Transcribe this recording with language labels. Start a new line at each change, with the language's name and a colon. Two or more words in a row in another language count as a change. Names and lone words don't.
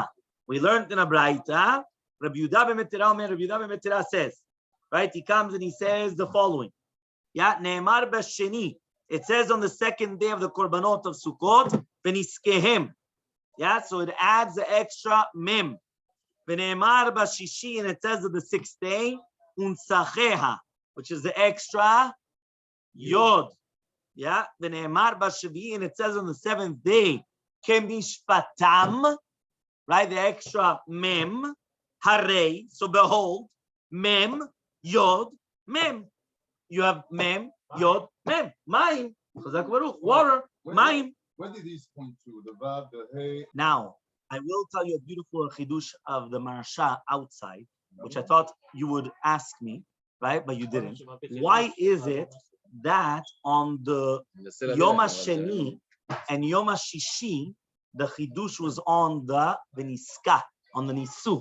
English: We learned in a Braita. Rabbi Yehuda ben Metera says, right? He comes and he says the following. Yeah,
Hebrew: נאמר בשני.
English: It says on the second day of the Korbanot of Sukkot, v'niskehem. Yeah, so it adds the extra mem.
Hebrew: ונאמר בששי,
English: and it says on the sixth day, unsacheha, which is the extra yod. Yeah,
Hebrew: ונאמר בשביעי,
English: and it says on the seventh day, kemishpatam, right? The extra mem. Harei, so behold,
Hebrew: מם, יוד, מם.
English: You have
Hebrew: מם, יוד, מם.
English: Mayim, water, mayim. Where did these point to? The vav, the hey. Now, I will tell you a beautiful chidush of the Marsha outside, which I thought you would ask me, right? But you didn't. Why is it that on the
Hebrew: יום השני
English: and
Hebrew: יום הששי,
English: the chidush was on the Veniska, on the Nisuch?